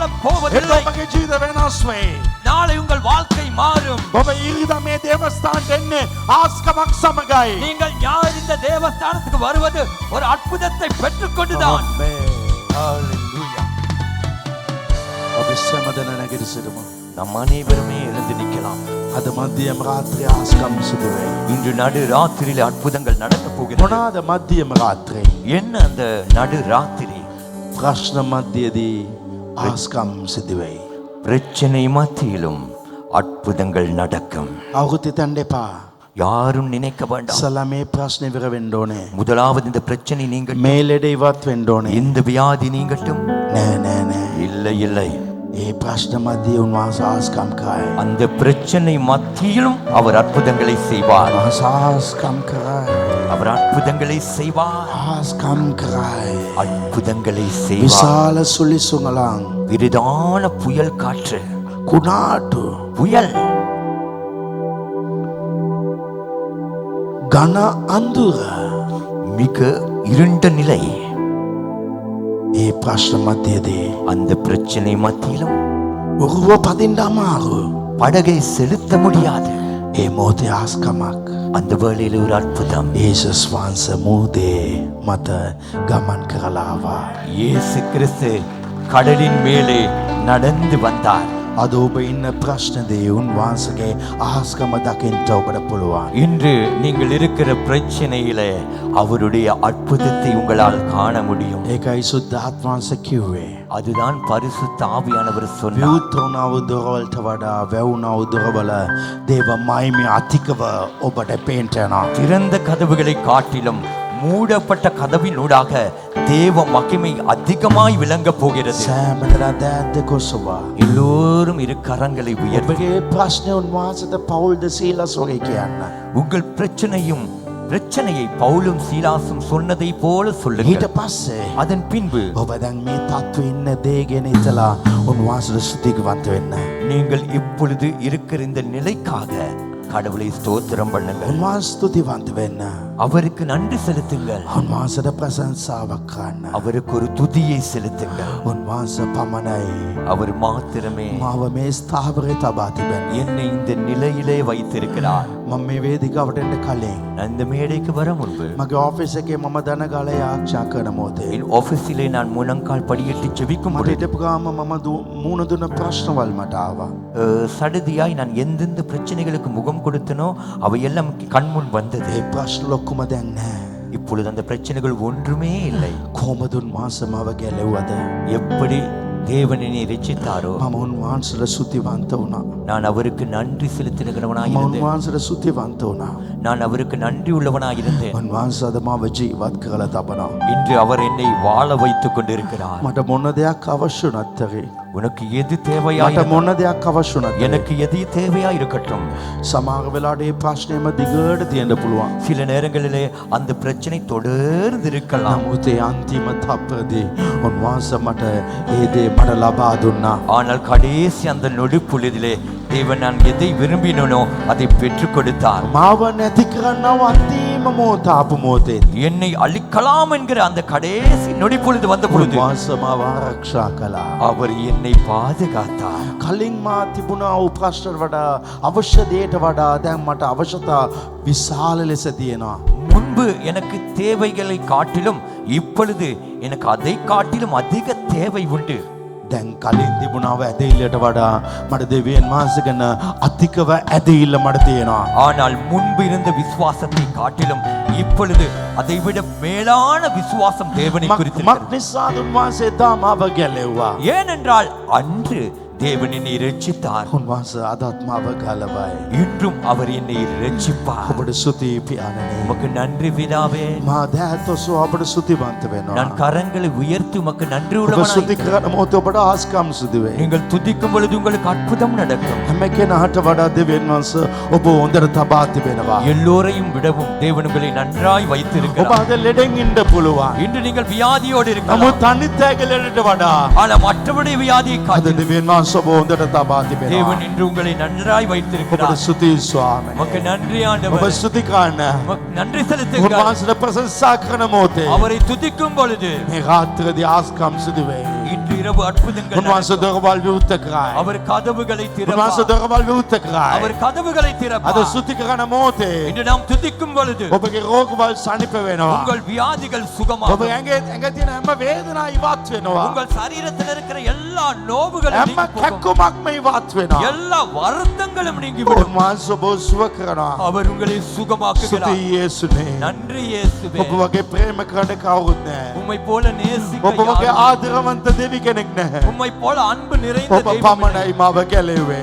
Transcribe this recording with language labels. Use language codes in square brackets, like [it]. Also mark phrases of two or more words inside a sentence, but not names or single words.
[si] එට [ta] போவதில்லை. [si] ඔබගේ ජීවිත වෙනස් වේ. [ta] நாளை உங்கள் வாழ்க்கை மாறும். [si] ඔබ ඉරිදා මේ දේවස්ථානට එන්නේ ආස්කමක් සමගයි. [ta] நீங்கள் யார் இந்த தேவஸ்தானத்துக்கு வருவது ஒரு அற்புதத்தை பெற்றுக்கொண்டுதான். [si] අපි සෑමදෙනා නැගිට සිටමු. [ta] நம் அனைவருமே எழுந்து நிற்கலாம். [si] අද මධ්‍යම රාත්‍රිය ආස්කම් සිදු වේ. [ta] இன்று நடு ராத்திரியிலே அற்புதங்கள் நடக்க போகிறது. [si] මොනවාද මධ්‍යම රාත්‍රියේ? [ta] என்ன அந்த நடு ராத்திரி? [si] ප්‍රශ්න මධ්‍යයේදී ආස්කම් සිදු වෙයි. [ta] பிரச்சனை மத்தியிலும் அற்புதங்கள் நடக்கும். [si] අවුරුද්ද තැන්න එපා. [ta] யாரும் நினைக்க வேண்டாம். [si] ඉස්සලා මේ ප්‍රශ්නේ ඉවර වෙන්න ඕනේ. [ta] முதலாவது இந்த பிரச்சனை நீங்க [si] මේ ලෙඩ ඉවත් වෙන්න ඕනේ. [ta] இந்த வியாதி நீங்கட்டும். [si] නෑ නෑ නෑ. [ta] இல்லை இல்லை, [si] ඒ ප්‍රශ්න මැදියේ උන්වහන්සේ ආස්කම් කරයි. [ta] அந்த பிரச்சனை மத்தியிலும் அவர் அற்புதங்களை செய்வார். [si] උන්වහන්සේ ආස්කම් කරයි. [ta] அவர் அற்புதங்களை செய்வார். [si] ආස්කම් කරයි. [ta] அற்புதங்களை செய்வார். [si] විශාල සුලිසුඟලන් [ta] விரிதான புயல் காற்று, [si] කුණාටු [ta] புயல், [si] ඝන අඳුර [ta] மிக இருண்ட நிலை, [si] ඒ ප්‍රශ්න මැදියේදී [ta] அந்த பிரச்சனை மத்தியிலும் [si] ඔරුව පදින්න අමාරු. [ta] படகை செலுத்த முடியாது. [si] ඒ මොහොතේ ආස්කමක් [ta] அந்த வேளையில் ஒரு அற்புதம். [si] යේසුස් වහන්සේ මුහුදේ මත ගමන් කරලා ආවා. [ta] இயேசு கிறிஸ்து கடலின் மேலே நடந்து வந்தார். [si] අද ඔබ ඉන්න ප්‍රශ්නදී උන්වහන්සේගේ ආස්කම දකින්න ඔබට පුළුවන්. [ta] இன்று நீங்கள் இருக்கிற பிரச்சனையிலே அவருடைய அற்புதத்தை உங்களால் காண முடியும். [si] ඒකයි සුද්ධාත්ම වහන්සේ කිව්වේ. [ta] அதுதான் பரிசுத்த ஆவியானவர் சொன்னார். [si] විවෘතවනා වූ දොරවලට වඩා වැවුනා වූ දොරවල දේව මහිමය අධිකව ඔබට පේන්න යනවා. [ta] திறந்த கதவுகளை காட்டிலும் மூடப்பட்ட கதவினூடாக தேவ மகிமை அதிகமாய் விளங்க போகிறது. [si] සෑමදෙනා දෑත් දෙක ඔසවා. [ta] எல்லோரும் இரு கரங்களை உயர்த்தி [si] ඔබගේ ප්‍රශ්නේ උන්වහන්සේට පවුල්ද සීලස් වගේ කියන්න. [ta] உங்கள் பிரச்சனையை பவுலும் சீலாசும் சொன்னதை போல [si] ඊට [ta] சொல்லுங்கள். [si] පස්සේ [ta] அதன் பின்பு [si] ඔබ දැන් මේ තත්ත්වෙ ඉන්න දේ ගැන හිතලා උන්වහන්සේට ස්තුතිවන්ත වෙන්න. [ta] நீங்கள் இப்பொழுது இருக்கிற இந்த நிலைக்காக கடவுளை ஸ்தோத்திரம் பண்ணுங்கள். [si] උන්වහන්සේ ස්තුතිවන්ත වෙන්න. [ta] அவருக்கு நன்றி செலுத்துங்கள். [si] උන්වහන්සේට ප්‍රශංසාවක් කරන්න. [ta] அவருக்கு ஒரு துதியை செலுத்துங்கள். [si] උන්වහන්සේ පමණයි [ta] அவர் மாத்திரமே [si] මාව මේ ස්ථාවරේ තබා තිබෙන්නේ. [ta] என்னை இந்த நிலையிலே வைத்திருக்கிறார். [si] මම මේ වේදිකාවට එන්න කලින් [ta] நான் இந்த மேடைக்கு வர முன்பு [si] මගේ ඔෆිස් එකේ මම දනගල යාච්ඡා කරන මොහොතේ [ta] என் ஆபீஸிலே நான் முழங்கால் படியிட்டு ஜெபிக்கும் [si] මට [ta] பொழுது [si] හිටපු ගාම මම මූණ දුන්න ප්‍රශ්නවල් මට ආවා. [ta] சடுதியாய் நான் எந்தெந்த பிரச்சனைகளுக்கு முகம் கொடுத்தனோ அவையெல்லாம் கண்முன் வந்தது. [si] ඒ ප්‍රශ්න ඔක්කොම දැන් නැහැ. [ta] இப்பொழுது அந்த பிரச்சனைகள் ஒன்றுமே இல்லை. [si] කොහොමද උන්වහන්සේ මාව ගැලෙව්වද? [ta] எப்படி தேவன் என்னை ரட்சித்தாரோ [si] මම උන්වහන්සේට ස්තුතිවන්ත වුණා. [ta] நான் அவருக்கு நன்றி செலுத்துகிறவனாய் [si] මම [ta] இருந்தேன். [si] උන්වහන්සේට ස්තුතිවන්ත වුණා. [ta] நான் அவருக்கு நன்றி உள்ளவனாய் இருந்தேன். [si] උන්වහන්සේ අද මාව ජීවත් කරලා තබනවා. [ta] இன்று அவர் என்னை வாழ வைத்துக் கொண்டிருக்கிறார். [si] මට මොන දෙයක් අවශ්‍ය වුණත් ඇරේ. [ta] உனக்கு எது [si] මට [ta] தேவையாய் [si] මොන දෙයක් අවශ්‍ය වුණත් [ta] எனக்கு எது தேவையா இருக்கட்டும். [si] සමහර වෙලාවට මේ ප්‍රශ්නේම දිගට තියෙන්න පුළුවන්. [ta] சில நேரங்களிலே அந்த பிரச்சனை தொடர்ந்து இருக்கலாம். [si] නමුත් ඒ අන්තිම තප්පරදී උන්වහන්සේ මට ඒ දේ මට ලබා දුන්නා. [ta] ஆனால் கடைசி அந்த நொடி பொழுதிலே தேவன் நான் எதை விரும்பினோ அதை பெற்றுக் கொடுத்தார். [si] මාව නැති කරන්නව අන්තිම මොහොත ආපු මොහොතේ [ta] என்னை அழிக்கலாம் என்கிற அந்த கடைசி நொடி பொழுது வந்த பொழுது [si] උන්වහන්සේ මාව ආරක්ෂා කළා. [ta] அவர் என்னை பாதுகாத்தார். [si] කලින් මා තිබුණා වූ ප්‍රශ්න වඩා අවශ්‍ය දෙයට වඩා දැන් මට අවශ්‍යතා විශාල ලෙස තියෙනවා. [ta] முன்பு எனக்கு தேவைகளை காட்டிலும் இப்பொழுது எனக்கு அதை காட்டிலும் அதிக தேவை உண்டு. [si] දැන් කලින් තිබුණාව ඇදහිල්ලට වඩා මට දෙවියන් වහන්සේ ගැන අධිකව ඇදහිල්ල මට තියෙනවා. [ta] ஆனால் முன்பு இருந்த விசுவாசத்தை காட்டிலும் இப்பொழுது அதைவிட மேலான விசுவாசம் தேவனை குறித்து [si] මක් නිසාද උන්වහන්සේ එදා මාව ගැලෙව්වා. [ta] ஏனென்றால் அன்று தேவன் என்னை இரட்சித்தார். [si] උන්වහන්සේ අදත් මාව ගලවයි. [ta] இன்றும் அவர் என்னை இரட்சிப்பார். [si] ඔබට ස්තුතියි පියාණනි. [ta] உமக்கு நன்றி பிதாவே. [si] මා දැහැතොසු ඔබට ස්තුතිවන්ත වෙනවා. [ta] நான் கரங்களை உயர்த்தி உமக்கு நன்றி [si] ඔබ [ta] உள்ளவனாய் [si] ස්තුති කරන මොහොතේ ඔබට ආස්කම් සිදු වෙයි. [ta] நீங்கள் துதிக்கும் பொழுது உங்களுக்கு அற்புதம் நடக்கும். [si] හැම කෙනාට වඩා දෙවියන් වහන්සේ ඔබ හොඳට තබා තිබෙනවා. [ta] எல்லோரையும் விடவும் தேவன் உங்களை நன்றாய் [si] ඔබ [ta] வைத்திருக்கிறார். [si] අද ලෙඩෙන් ඉන්න පුළුවන්. [ta] இன்று நீங்கள் வியாதியோடு இருக்கலாம். [si] නමුත් අනිත් අයගේ ලෙඩට වඩා [ta] ஆனால் மற்றவருடைய வியாதியை [si] අද [ta] காட்டிலும் [si] දෙවියන් වහන්සේ ඔබ හොඳට තබා තිබෙනවා. [ta] தேவன் இன்று உங்களை நன்றாய் [si] ඔබට [ta] வைத்திருக்கிறார். [si] ස්තුතියි ස්වාමී. [ta] உமக்கு நன்றி [si] ඔබ [ta] ஆண்டவரே. [si] ස්තුති කරන්න. [ta] உமக்கு நன்றி செலுத்துங்கள். [si] උන්වහන්සේට ප්‍රශංසා කරන මොහොතේ [ta] அவரை துதிக்கும் பொழுது [si] මේ රාත්‍රියේදී ආස්කම් සිදු වෙයි. [ta] இன்று இரவு அற்புதங்கள் [si] උන්වහන්සේ [ta] நடக்கும். [si] දොරවල් විවෘත කරයි. [ta] அவர் கதவுகளை [si] උන්වහන්සේ [ta] திறப்பார். [si] දොරවල් විවෘත කරයි. [ta] அவர் கதவுகளை [si] අද [ta] திறப்பார். [si] ස්තුති කරන මොහොතේ [ta] இன்று நாம் துதிக்கும் பொழுது [si] ඔබගේ රෝගවල් සනීප වෙනවා. [ta] உங்கள் வியாதிகள் [si] ඔබ [ta] சுகமாகும். [si] ඇඟ තියෙන හැම වේදනාවක් ඉවත් වෙනවා. [ta] உங்கள் சரீரத்தில் இருக்கிற எல்லா நோவுகளும் [si] හැම [ta] நீங்கி போகும். [si] කැක්කුමක්ම ඉවත් වෙනවා. [ta] எல்லா வருத்தங்களும் நீங்கிவிடும். [si] උන්වහන්සේ ඔබ සුව කරනවා. [ta] அவர் உங்களை சுகமாக்குகிறார். [si] ස්තුතියි යේසුනේ. [ta] நன்றி இயேசுவே. [si] ඔබ වගේ ප්‍රේම කරන කවුරුත් නැහැ. [ta] உம்மை போல நேசிக்க [si] ඔබ වගේ [ta] யாரும் [si] ආදරවන්ත දෙවි කෙනෙක් නැහැ. [ta] உம்மை போல அன்பு நிறைந்த [si] ඔබ [ta] தெய்வம் இல்லை. [si] පමණයි මාව ගැලෙව්වේ.